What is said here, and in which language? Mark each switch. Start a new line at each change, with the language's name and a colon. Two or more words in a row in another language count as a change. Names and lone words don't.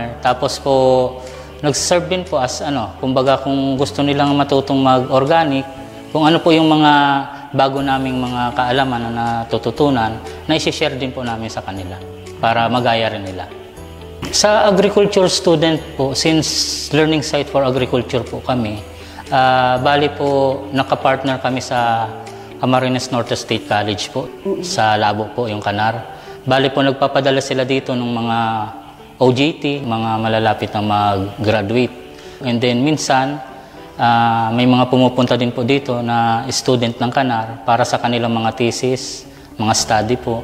Filipino: Tapos po, nag-serve din po as kumbaga kung gusto nilang matutong mag-organic, kung ano po yung mga bago naming mga kaalaman na natututunan, na i-share din po namin sa kanila para magaya rin nila. Sa
English: agriculture student
Filipino: po, since
English: learning site for agriculture
Filipino: po kami, bali po nakapartner kami sa Camarines Norte State College po, sa Labo po yung Kanar. Bali po nagpapadala sila dito ng mga OJT, mga malalapit na mag-graduate.
English: And then
Filipino: minsan, may mga pumupunta din po dito na student ng Kanar para sa kanilang mga thesis, mga study po.